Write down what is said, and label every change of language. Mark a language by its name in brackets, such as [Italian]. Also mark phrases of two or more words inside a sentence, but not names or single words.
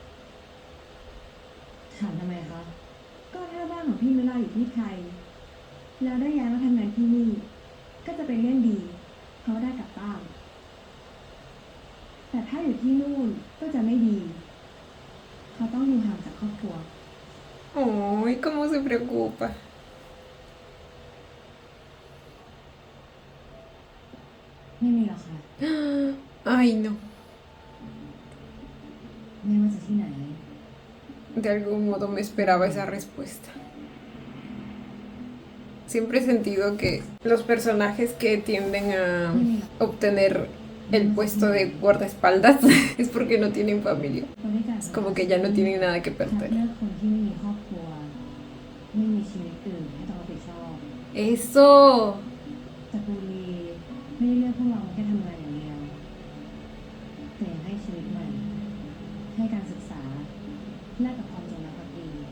[Thai] ถามทำไมคะก็ถ้าบ้านของพี่นิลาอยู่ที่ไทยแล้วได้ย้ายมาทำงานที่นี่ก็จะเป็นเรื่องดีเพราะได้กลับบ้านแต่ถ้าอยู่ที่นู่นก็จะไม่ดีเขาต้องอยู่ห่างจากครอบครัว [Spanish] Ay, cómo se preocupa. [Thai] ไม่มีหรอกค่ะ [Spanish] Ay, no. [Thai] ไม่ว่าจะที่ไหน [Spanish] De algún modo me esperaba esa respuesta. Siempre he sentido que los personajes que tienden a obtener el puesto de guardaespaldas es porque no tienen familia. [Thai] บริการ [Spanish] Es como que ya no tienen nada que [Thai] คัด [Spanish] perder. [Thai] เลือกคนที่ไม่มีครอบครัว ไม่มีชีวิตอื่นให้ต้องรับผิดชอบ [Spanish] Eso. [Thai] แต่ปูรีไม่ได้เลือกพวกเราแค่ทำงานอย่างเดียวแต่ยังให้ชีวิตใหม่ ให้การศึกษาแลกกับความจงรักภักดี